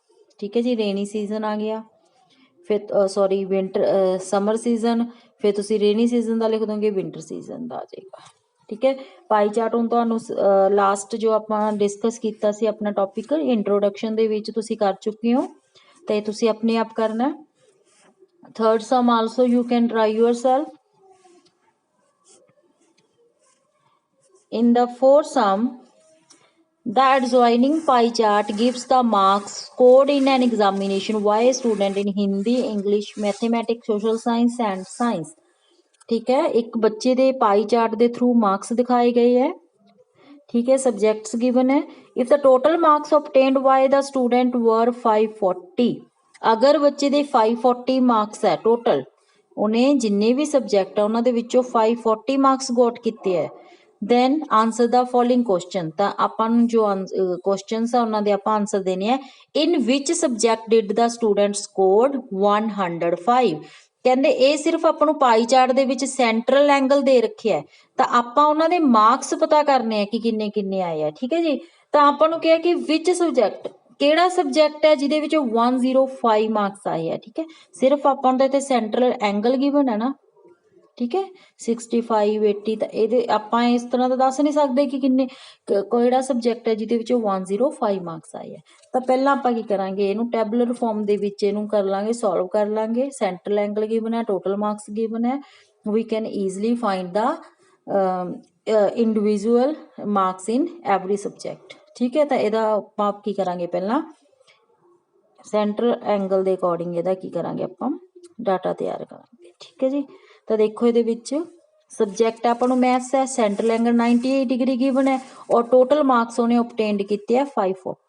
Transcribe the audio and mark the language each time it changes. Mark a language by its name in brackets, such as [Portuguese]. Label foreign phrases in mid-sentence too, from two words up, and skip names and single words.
[Punjabi] ਠੀਕ ਹੈ ਜੀ, [English] rainy season [Punjabi] ਆ ਗਿਆ, ਫਿਰ [English] sorry winter summer season, [Punjabi] ਫਿਰ ਤੁਸੀਂ [English] rainy season [Punjabi] ਦਾ ਲਿਖ ਦੋਗੇ, [English] winter season [Punjabi] ਦਾ ਆ ਜਾਏਗਾ। ਠੀਕ ਹੈ, [English] pie chart [Punjabi] ਹੁਣ ਤੁਹਾਨੂੰ ਲਾਸਟ ਜੋ ਆਪਾਂ ਡਿਸਕਸ ਕੀਤਾ ਸੀ ਆਪਣਾ [English] topic introduction [Punjabi] ਦੇ ਵਿੱਚ ਤੁਸੀਂ ਕਰ ਚੁੱਕੇ ਹੋ, ਤੇ ਤੁਸੀਂ ਆਪਣੇ ਆਪ ਕਰਨਾ। [English] Third sum also you can try yourself. In the fourth sum, the adjoining pie chart gives the marks scored in an examination by a student in Hindi, English, Mathematics, Social Science and Science। [Hindi] ठीक है, एक बच्चे [Punjabi] ਦੇ [English] pie chart [Punjabi] ਦੇ [English] through marks [Punjabi] ਦਿਖਾਏ ਗਏ ਹੈ। [Hindi] ठीक है, [English] subjects given [Hindi] है। [English] if the total marks obtained by the student were 540, [Punjabi] अगर ਬੱਚੇ ਦੇ 540 ਮਾਰਕਸ ਹੈ ਟੋਟਲ, ਉਹਨੇ ਜਿੰਨੇ ਵੀ ਸਬਜੈਕਟ ਆ ਉਹਨਾਂ ਦੇ ਵਿੱਚੋਂ 540 ਮਾਰਕਸ ਗੋਟ ਕੀਤੇ ਹੈ, [English] then answer the following question। [Punjabi] ਤਾਂ ਆਪਾਂ ਨੂੰ ਜੋ ਕੁਐਸਚਨਸ ਆ ਉਹਨਾਂ ਦੇ ਆਪਾਂ ਆਨਸਰ ਦੇਣੇ ਆ। [English] in which subject did the student scored 105। [Punjabi] ਕਹਿੰਦੇ ਇਹ ਸਿਰਫ ਆਪਾਂ ਨੂੰ [English] pie chart [Punjabi] ਦੇ ਵਿੱਚ [English] central angle [Punjabi] ਦੇ ਰੱਖਿਆ, ਤਾਂ ਆਪਾਂ ਉਹਨਾਂ ਦੇ ਮਾਰਕਸ ਪਤਾ ਕਰਨੇ ਆ ਕਿ ਕਿੰਨੇ ਕਿੰਨੇ ਆਏ ਆ। ਠੀਕ ਹੈ ਜੀ, ਤਾਂ ਆਪਾਂ ਨੂੰ ਕਿਹਾ ਕਿ ਵਿਚ ਸਬਜੈਕਟ, ਕਿਹੜਾ ਸਬਜੈਕਟ ਹੈ ਜਿਹਦੇ ਵਿੱਚ 105 ਮਾਰਕਸ ਆਏ ਆ। ਠੀਕ ਹੈ, ਸਿਰਫ ਆਪਾਂ ਨੂੰ ਤਾਂ ਇੱਥੇ [English] central angle given [Punjabi] ਹੈ ਨਾ। ਠੀਕ ਹੈ, 65 80, ਤਾਂ ਇਹਦੇ ਆਪਾਂ ਇਸ ਤਰ੍ਹਾਂ ਦਾ ਦੱਸ ਨਹੀਂ ਸਕਦੇ ਕਿ ਕਿੰਨੇ ਕਿਹੜਾ ਸਬਜੈਕਟ ਹੈ ਜਿਹਦੇ ਵਿੱਚ 105 ਮਾਰਕਸ ਆਏ ਆ। ਤਾਂ ਪਹਿਲਾਂ ਆਪਾਂ ਕੀ ਕਰਾਂਗੇ, ਇਹਨੂੰ [English] tabular form [Punjabi] ਦੇ ਵਿੱਚ ਇਹਨੂੰ ਕਰ ਲਾਂਗੇ, ਸੋਲਵ ਕਰ ਲਾਂਗੇ। [English] central angle given ਹੈ, total marks given ਹੈ, we can easily find the individual marks in every subject। [Punjabi] ਠੀਕ ਹੈ, ਤਾਂ ਇਹਦਾ ਆਪਾਂ ਕੀ ਕਰਾਂਗੇ, ਪਹਿਲਾਂ [English] central angle [Punjabi] ਦੇ ਅਕੋਰਡਿੰਗ ਇਹਦਾ ਕੀ ਕਰਾਂਗੇ ਆਪਾਂ ਡਾਟਾ ਤਿਆਰ ਕਰਾਂਗੇ। ਠੀਕ ਹੈ ਜੀ, ਤਾਂ ਦੇਖੋ ਇਹਦੇ ਵਿੱਚ ਸਬਜੈਕਟ ਆਪਾਂ ਨੂੰ ਮੈਥਸ ਹੈ, [English] central angle 98 degree given [Punjabi] ਹੈ ਔਰ [English] total marks [Punjabi] ਉਹਨੇ ਓਬਟੇਨਡ ਕੀਤੇ ਆ 540।